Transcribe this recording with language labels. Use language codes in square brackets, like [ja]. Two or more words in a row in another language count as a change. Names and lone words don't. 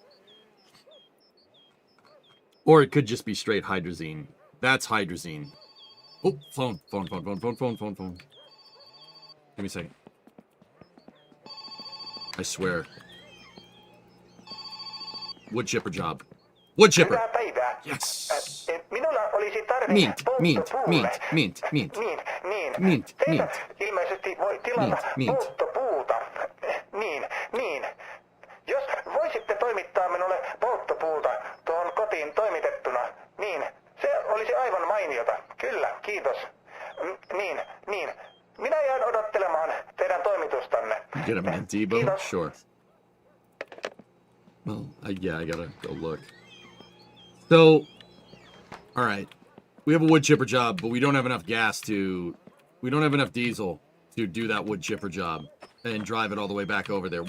[en] Or it could just be straight hydrazine. That's hydrazine. Oh, phone. Give me a second. I swear. Wood chipper job. Wood chipper! [fi] Hyvää päivää. [en] Yes! [fi] Minulla olisi tarve Mint. Teitä ilmeisesti voi tilata polttopuuta. Niin. Jos voisitte toimittaa minulle polttopuuta tuohon kotiin toimitettuna, niin se olisi aivan mainiota. Kyllä, kiitos. Niin. Minä jään odottelemaan teidän toimitustanne. [en] Get him an Debo? [fi] Kiitos. [en] Sure. Well, I gotta go look. So, alright. We have a wood chipper job, but we don't have enough gas to... We don't have enough diesel to do that wood chipper job and drive it all the way back over there.